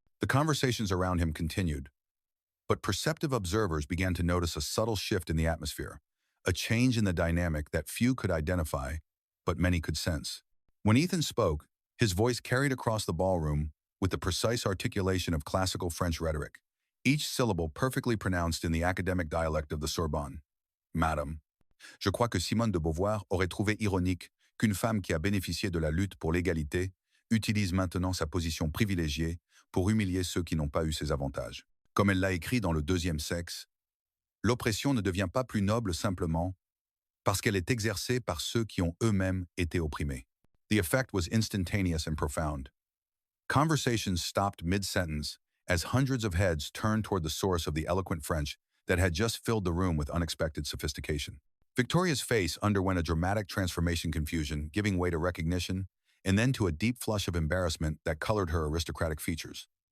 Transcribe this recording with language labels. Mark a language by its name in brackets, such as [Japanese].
[English] The conversations around him continued, but perceptive observers began to notice a subtle shift in the atmosphere, a change in the dynamic that few could identify, but many could sense. When Ethan spoke, his voice carried across the ballroom with the precise articulation of classical French rhetoric, each syllable perfectly pronounced in the academic dialect of the Sorbonne. [French] Madame, je crois que Simone de Beauvoir aurait trouvé ironique qu'une femme qui a bénéficié de la lutte pour l'égalité utilise maintenant sa position privilégiée pour humilier ceux qui n'ont pas eu ses avantages. Comme elle l'a écrit dans le deuxième sexe, l'oppression ne devient pas plus noble simplement parce qu'elle est exercée par ceux qui ont eux-mêmes été opprimés. [English] The effect was instantaneous and profound. Conversations stopped mid-sentence as hundreds of heads turned toward the source of the eloquent French that had just filled the room with unexpected sophistication. Victoria's face underwent a dramatic transformation, confusion, giving way to recognition, and then to a deep flush of embarrassment that colored her aristocratic features.